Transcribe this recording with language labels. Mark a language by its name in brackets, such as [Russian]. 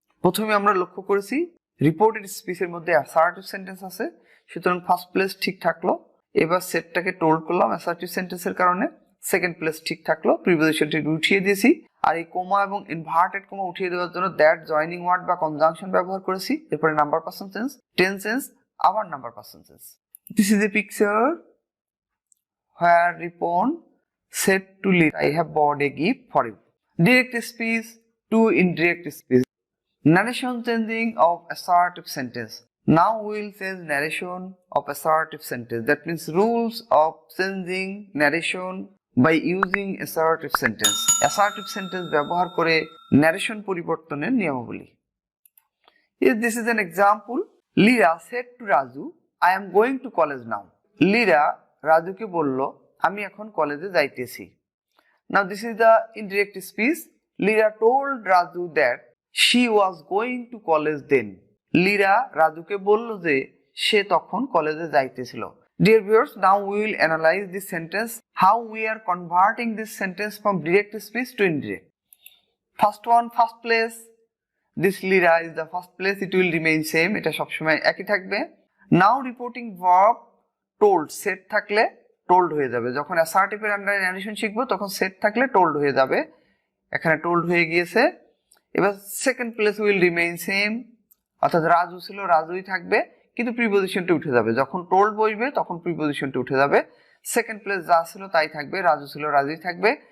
[Bangla] প্রথমে আমরা লক্ষ্য করেছি রিপোর্টেড স্পিচের মধ্যে অ্যাসার্টিভ সেন্টেন্স আছে, সুতরাং ফার্স্ট প্লেস ঠিক থাকলো। এবার সেটটাকে টোল্ড করলাম অ্যাসার্টিভ সেন্টেন্সের কারণে, সেকেন্ড প্লেস ঠিক থাকলো, প্রিপোজিশনটি উঠিয়ে দিয়েছি। আর এই কোমা এবং ইনভার্টেড কোমা উঠিয়ে দেওয়ার জন্য দ্যাট জয়নিং ওয়ার্ড বা কনজাংশন ব্যবহার করেছি। এরপরে number person tense, tense change, আবার number person tense. [English] This is a picture where Ripon said to Lira, I have bought a gift for you. Direct speech to indirect speech. Narration changing of assertive sentence. Now we will change narration of assertive sentence. That means rules of changing narration by using assertive sentence. [Bangla] Assertive sentence ব্যবহার করে narration পরিবর্তনের নিয়মাবলী। [English] If this is an example, Lira said to Raju, I am going to college now. [Bangla] Lira রাজুকে বলল আমি এখন কলেজে যাইতেছি। [English] Now this is the indirect speech. Lira told Raju that she was going to college then. [Bangla] Lira রাজুকে বলল যে সে তখন কলেজে যাইতেছিল। [English] Dear viewers, now we will analyze this sentence, how we are converting this sentence from direct speech to indirect. First one, first place. This Lira is the first place, it will remain same, [Bangla] এটা সবসময় একই থাকবে। Now reporting verb told, set থাকলে told হয়ে যাবে। যখন assertive এর আন্ডারে narration শিখবো তখন set থাকলে told হয়ে যাবে। এখানে told হয়ে গিয়েছে। এবার [English] second place will remain same, [Bangla] অর্থাৎ রাজু ছিল রাজুই থাকবে, কিন্তু প্রিপজিশনটা উঠে যাবে। যখন told বসবে তখন প্রিপজিশনটা উঠে যাবে। সেকেন্ড প্লেস যা ছিল তাই থাকবে, রাজু ছিল রাজুই থাকবে।